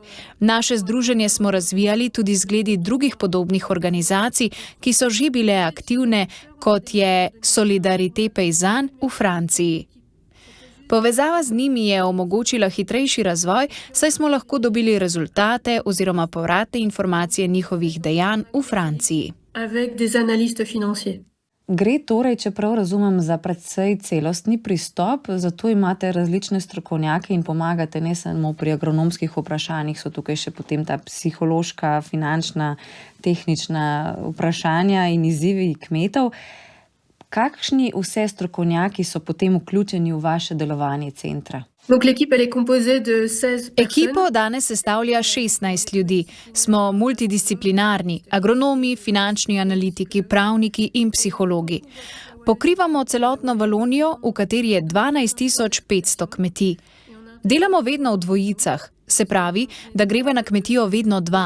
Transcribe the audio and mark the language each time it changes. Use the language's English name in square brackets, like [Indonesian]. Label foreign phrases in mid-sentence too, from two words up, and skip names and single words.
[Slovenian] Naše združenje smo razvijali tudi zgledi drugih podobnih organizacij, ki so že bile aktivne, kot je Solidarité Paysanne v Franciji. Povezava z njimi je omogočila hitrejši razvoj, saj smo lahko dobili rezultate oziroma povratne informacije njihovih dejanj v Franciji. [French] Avec des analystes financiers. [Slovenian] Gre torej, če prav razumem, za precej celostni pristop, zato imate različne strokovnjake in pomagate ne samo pri agronomskih vprašanjih, so tukaj še potem ta psihološka, finančna, tehnična vprašanja in izzivi kmetov. Kakšni vse strokovnjaki so potem vključeni v vaše delovanje centra? [French] Donc l'équipe elle est composée de 16 personnes. [Slovenian] Ekipo danes sestavlja 16 ljudi. Smo multidisciplinarni, agronomi, finančni analitiki, pravniki in psihologi. Pokrivamo celotno Valonijo, v kateri je 12.500 kmetij. Delamo vedno v dvojicah, se pravi, da greva na kmetijo vedno dva.